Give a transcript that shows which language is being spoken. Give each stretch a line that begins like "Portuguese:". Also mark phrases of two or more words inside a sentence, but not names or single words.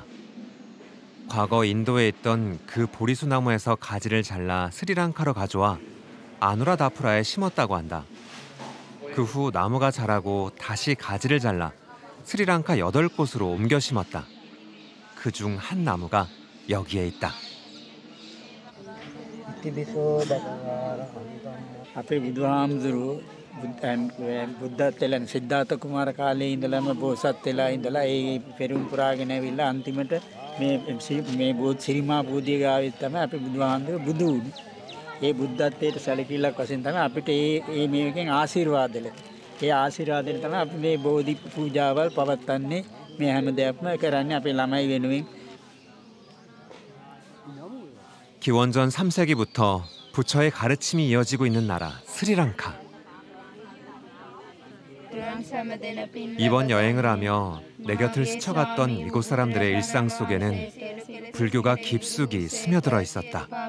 Korean: 과거 인도에 있던 그 보리수나무에서 가지를 잘라 스리랑카로 가져와 아누라다푸라에 심었다고 한다. 그 후 나무가 자라고 다시 가지를 잘라 스리랑카 8곳으로 옮겨 심었다. 그중 한 나무가 여기에 있다.
Sinhala: අපේ බුදුහාමුදුරුවෝ බුද්ධත් වෙලා සිද්ධාර්ථ කුමාර කාලේ ඉඳලම බෝසත් වෙලා ඉඳලා ඒ පෙරම් පුරාගෙන ඇවිල්ලා අන්තිමට මේ බෝධි ශ්‍රීමා බෝධිය ගාවේ තමයි අපේ බුදුහාමුදුරුවෝ බුදු වුනේ. ඒ බුද්ධත්වයට සැලකිල්ලක් වශයෙන් තමයි අපිට මේකෙන් ආශිර්වාද ලැබෙන්නේ. ඒ ආශිර්වාදයෙන් තමයි අපි මේ බෝධි පූජාවල් පවත්වන්නේ. මේ හැම දෙයක්ම කරන්නේ අපේ ළමයි වෙනුවෙන්.
Korean: 기원전 3세기부터 부처의 가르침이 이어지고 있는 나라 스리랑카. 이번 여행을 하며 내 곁을 스쳐갔던 이곳 사람들의 일상 속에는 불교가 깊숙이 스며들어 있었다.